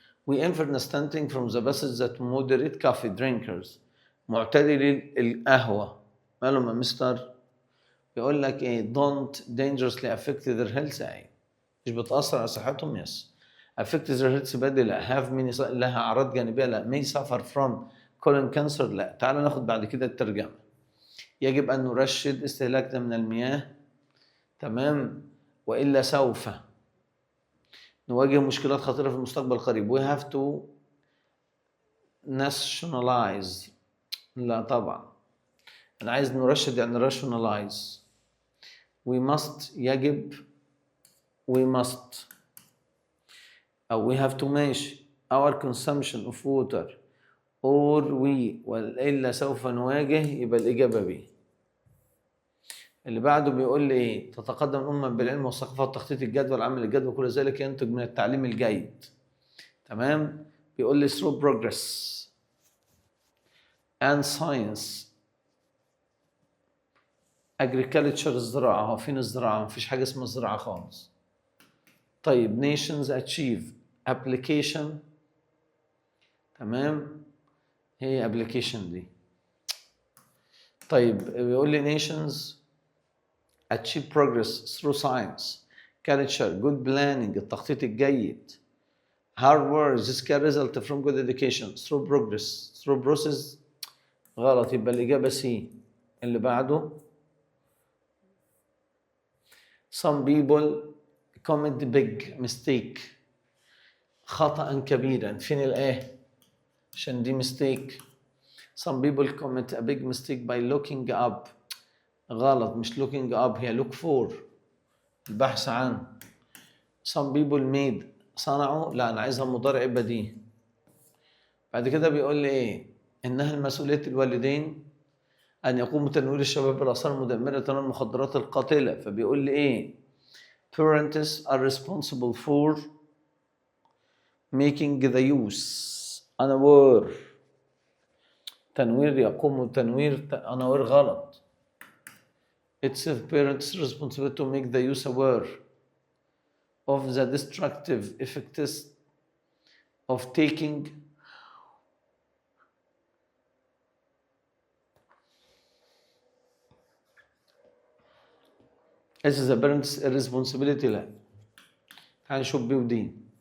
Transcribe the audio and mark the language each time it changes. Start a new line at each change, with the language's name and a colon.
English: We infer understanding from the passage that moderate coffee drinkers
Arabic: معتدلي القهوة مالهم يا مستر؟ بيقول لك ايه
English: don't dangerously affect their health
Arabic: ايه مش بتأثر على صحتهم
English: yes affect their health بدي لا have many
Arabic: لها أعراض جانبية لا
English: may suffer from colon cancer لا.
Arabic: تعال ناخد بعد كده الترجمة. يجب أن نرشد استهلاكنا من المياه تمام وإلا سوف نواجه مشكلات خطيرة في المستقبل القريب.
English: we have to nationalize
Arabic: لا طبعا أنا عايز نرشد يعني rationalize.
English: we must يجب we must أو we have to manage our consumption of water or we
Arabic: وإلا سوف نواجه يبقى الإجابة
English: B.
Arabic: اللي بعده بيقول لي إيه تتقدم الأمة بالعلم والثقافة وتخطيط الجدول عمل الجدول كل ذلك ينتج من التعليم الجيد. تمام بيقول لي
English: through progress and science agriculture
Arabic: الزراعة هو فين الزراعة؟ مفيش حاجة اسمها الزراعة خالص. طيب
English: nations achieve application
Arabic: تمام هي application دي. طيب بيقول لي
English: nations achieve progress through science culture good planning التخطيط الجيد hard work this can result from good education through progress through process
Arabic: غلط يبقى الإجابة
English: C.
Arabic: اللي بعده
English: some people commit big mistake
Arabic: خطأ كبيرا فين الآه عشان دي mistake.
English: some people commit a big mistake by looking up
Arabic: غلط مش
English: looking up هي look for
Arabic: البحث عن.
English: some people made
Arabic: صنعوا لا أنا عايزها مضارع بديهي. بعد كده بيقول لي إيه إنها المسؤولية الوالدين أن يقوموا بتنوير الشباب بالآثار المدمرة والمخدرات القاتلة.
English: فبيقول لي إيه parents are responsible for making the youth unaware
Arabic: تنوير يقوموا بتنوير
English: unaware غلط. It's a parents' responsibility to make the youth aware of the destructive effects of taking This is a parent's responsibility
Arabic: لا تعال نشوف بي ودي.